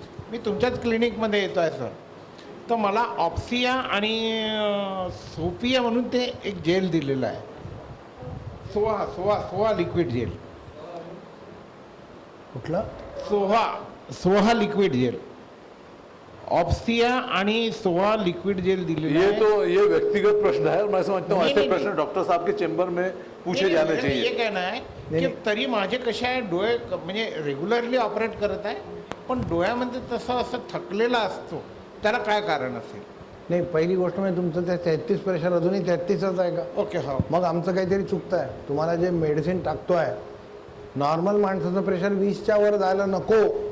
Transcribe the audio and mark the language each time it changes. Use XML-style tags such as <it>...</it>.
<mr>मी तुमच्याच क्लिनिकमध्ये येतो आहे सर. तर मला ऑप्सिया आणि सोफिया म्हणून ते एक जेल दिलेलं आहे, सोहा लिक्विड जेल. कुठलं? Soha liquid gel. ऑप्सिया आणि सोहा लिक्विड जेल दिलेलं आहे.</mr> <hi>ये व्यक्तिगत प्रश्न है और मैं समझता हूँ ऐसे प्रश्न डॉक्टर साहब के चेंबर में पूछे जाने चाहिए.</hi> <mr>हे कहणं आहे की तरी माझे कसे आहे, डोळे म्हणजे रेग्युलरली ऑपरेट करत आहे पण डोळ्यामध्ये तसं असं थकलेला असतो, त्याला काय कारण असेल? नाही, पहिली गोष्ट म्हणजे तुमचं ते 33 प्रेशर अजूनही 33च आहे का? ओके, हो. मग आमचं काहीतरी चुकतं आहे. तुम्हाला जे मेडिसिन टाकतोय, नॉर्मल माणसाचं प्रेशर 20च्या वर जायला नको.</mr>